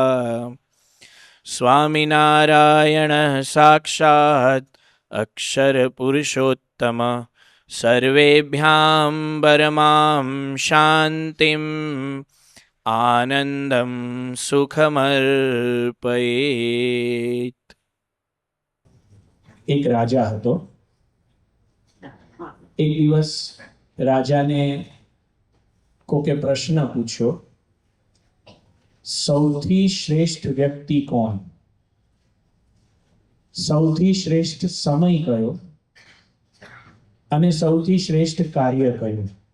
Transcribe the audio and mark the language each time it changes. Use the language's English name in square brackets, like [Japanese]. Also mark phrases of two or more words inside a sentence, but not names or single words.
[Sanskrit] स्वामिनारायणः साक्षात् अक्षरपुरुषोत्तम सर्वेभ्यां परमां शान्तिम् आनन्दं सुखमर्पयेत्। [Gujarati] એક રાજા હતો। એક દિવસ રાજાને કોકે પ્રશ્ન પૂછ્યો, સૌથી શ્રેષ્ઠ વ્યક્તિ કોણ? સૌથી શ્રેષ્ઠ સમય કયો અને સૌથી શ્રેષ્ઠ કાર્ય કયું?